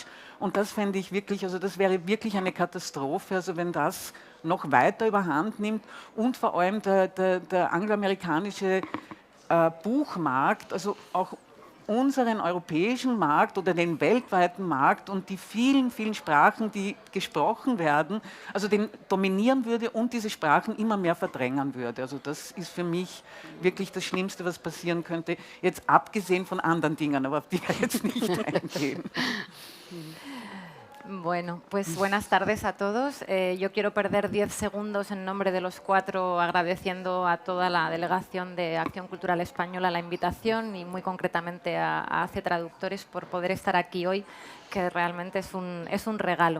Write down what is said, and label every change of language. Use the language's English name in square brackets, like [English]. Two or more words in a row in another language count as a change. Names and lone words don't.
[German] Und das fände ich wirklich, also das wäre wirklich eine Katastrophe, also wenn das noch weiter überhand nimmt und vor allem der angloamerikanische Buchmarkt, also auch unseren europäischen Markt oder den weltweiten Markt und die vielen, vielen Sprachen, die gesprochen werden, also den dominieren würde und diese Sprachen immer mehr verdrängen würde. Also das ist für mich wirklich das Schlimmste, was passieren könnte, jetzt abgesehen von anderen Dingen, aber auf die wir jetzt nicht eingehen. [Spanish] Bueno, pues buenas tardes a todos. Yo quiero perder 10 segundos en nombre de los cuatro agradeciendo a toda la delegación de Acción Cultural Española la invitación y muy concretamente a ACE Traductores por poder estar aquí hoy, que realmente es un regalo.